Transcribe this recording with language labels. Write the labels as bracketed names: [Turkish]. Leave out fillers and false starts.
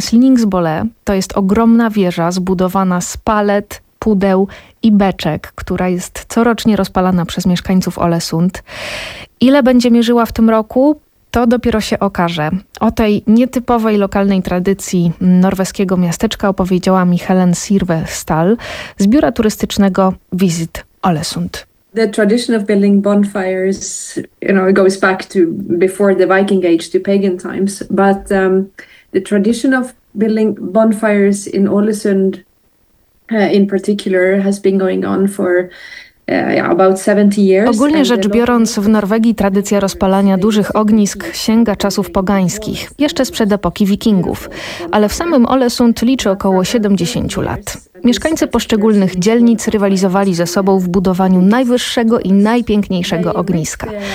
[Polish] Slingsbole to jest ogromna wieża zbudowana z palet, pudeł i beczek, która jest corocznie rozpalana przez mieszkańców Ålesund. Ile będzie mierzyła w tym roku, to dopiero się okaże. O tej nietypowej lokalnej tradycji norweskiego miasteczka opowiedziała mi Helen Sirve-Stahl z biura turystycznego Visit Ålesund. [English] The tradition of building bonfires, you know, it goes back to before the Viking Age to pagan times. But the tradition of building bonfires in Ålesund, in particular, has been going on for about 70 years. [Polish] Ogólnie rzecz biorąc, w Norwegii tradycja rozpalania dużych ognisk sięga czasów pogańskich, jeszcze sprzed epoki Wikingów, ale w samym Ålesund liczy około 70 lat. Mieszkańcy poszczególnych dzielnic rywalizowali ze sobą w budowaniu najwyższego i najpiękniejszego ogniska.